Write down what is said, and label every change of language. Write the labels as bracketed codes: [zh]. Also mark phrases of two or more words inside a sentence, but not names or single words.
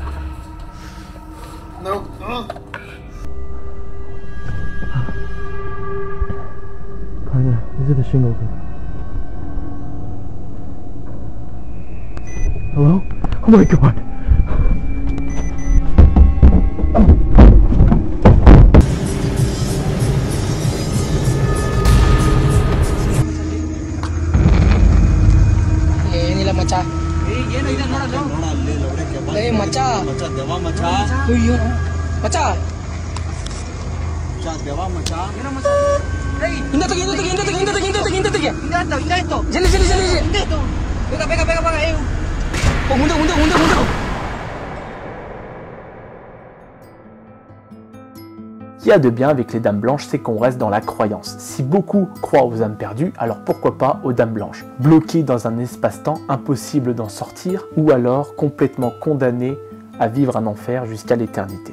[en] No! Oh. These are the shingles. Hello? Oh my God! [kn] ಏನಿಲ್ಲ ಮಚ್ಚ ಏ ಮಚ್ಚ ಅಯ್ಯೋ ಮಚ್ಚ ಹಿಂದೆ ತೆಗಿ ಜಲ್ದಿ ಮುಂದೆ [fr] Ce qu'il y a de bien avec les dames blanches, c'est qu'on reste dans la croyance. Si beaucoup croient aux âmes perdues, alors pourquoi pas aux dames blanches? Bloquées dans un espace-temps, impossible d'en sortir, ou alors complètement condamnées à vivre un enfer jusqu'à l'éternité.